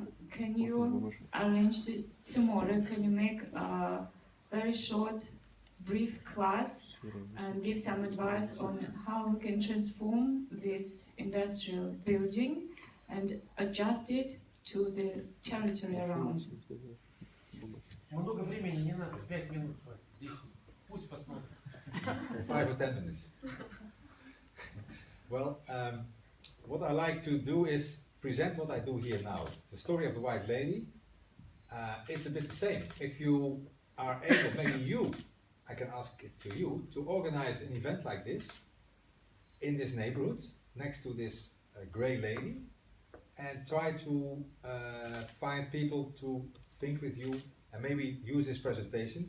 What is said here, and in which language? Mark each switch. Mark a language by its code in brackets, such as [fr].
[en] Can you arrange tomorrow? Can you make a very short, brief class and give some advice on how we can transform this industrial building and adjust it to the territory around? [ru] Много времени не надо, 5 минут хватит, 10. Пусть посмотрит. [en] 5 or 10 minutes. Well, what I like to do is present what I do here now. The story of the White Lady. It's a bit the same. If you are able, maybe you, I can ask it to you, to organize an event like this in this neighborhood next to this grey lady and try to find people to think with you and maybe use this presentation.